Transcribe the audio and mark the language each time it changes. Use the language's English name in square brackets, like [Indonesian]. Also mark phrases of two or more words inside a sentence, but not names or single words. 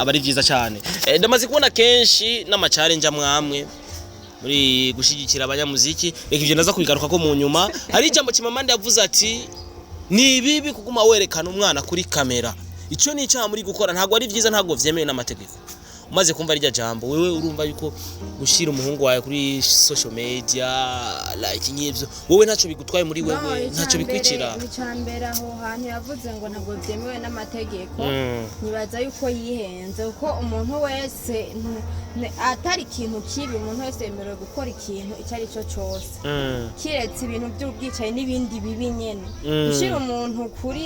[Rundi] abari byiza cyane ndamaze kubona kenshi n'ama challenge amwamwe muri gushigikira abanyamuziki reka ivyo naza kubigaruka ko mu nyuma hari ijambo kimamande yavuze ati ni bibi kuguma werekana umwana kuri kamera icyo ni icyaha muri gukora ntago ari byiza ntago vyemewe n'amategeko umaze kumva rya jambo wewe urumva yuko gushira umuhungu wawe kuri [English] social media [Rundi] like nyivyo wowe ntaco bigutwaye muri wewe ntaco bikwicira icambere aho hantu yavuze ngo ntago vyemewe n'amategeko nibaza yuko yihenze uko umuntu wese atari ikintu kibi umuntu wese yemerewe gukora ikintu icari cyo cyose kiretse ibintu by'ubwicaye n'ibindi bibi nyene gushira umuntu kuri